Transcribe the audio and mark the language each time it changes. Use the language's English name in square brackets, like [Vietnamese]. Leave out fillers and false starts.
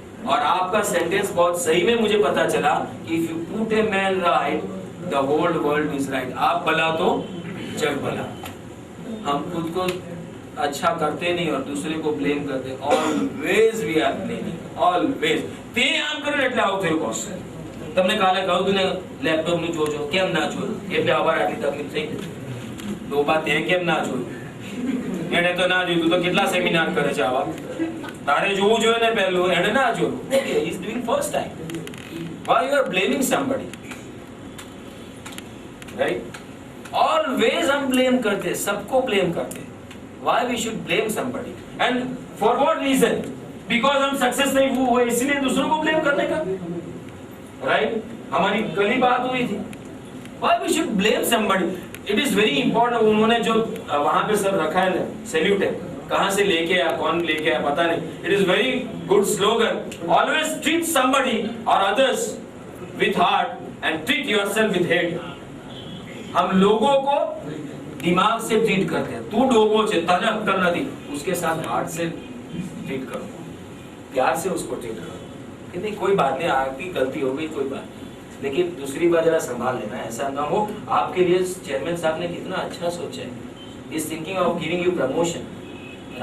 [Hindi] और आपका सेंटेंस बहुत सही में मुझे पता चला कि [English] If you put a man right the whole world is right. [Hindi] आप भला तो जग भला। हम खुद को अच्छा करते नहीं और दूसरे को ब्लेम करते। [English] Always we are blaming, always. [Gujarati] તે આમ કરે એટલે આવું થયું બોસ, તમને કાલે કહું તું ને લેપટોપ નું જોજો, કેમ ના જોયું? એટલે અમારે આટલી તકલીફ થઈ ગઈ। તો બા તે કેમ ના જોયું? એને તો ના જોયું, તું તો કેટલા સેમિનાર કરે છે આવા, તારે જોવું જોઈએ ને પહેલું, એને ના જોયું। [English] Okay, he is doing first time. Why you are blaming somebody? Right? [Hindi] Always हम blame करते, सबको blame करते। [English] Why we should blame somebody? And for what reason? [Hindi] Because हम सक्सेस नहीं हुए इसलिए दूसरों को ब्लेम करने का, राइट? हमारी कल ही बात हुई थी। [English] Why we should blame somebody? It is very important। [Hindi] उन्होंने जो वहां पे सब रखा है ना, सैल्यूट है, कहां से लेके आया, कौन लेके आया पता नहीं। [English] It is very good slogan। Always treat somebody or others with heart and treat yourself with hate। [Hindi] हम लोगों को दिमाग से ट्रीट करते हैं। तू लोगों से तने अक्कल नहीं, उसके साथ हार्ट से ट्रीट करो, प्यार से उसको ट्रीट करो कि नहीं कोई बात नहीं, आपकी गलती हो गई, कोई बात नहीं, लेकिन दूसरी बार जरा संभाल लेना, ऐसा ना हो। आपके लिए चेयरमैन साहब ने कितना अच्छा सोचा है, [English] Is thinking of giving you promotion.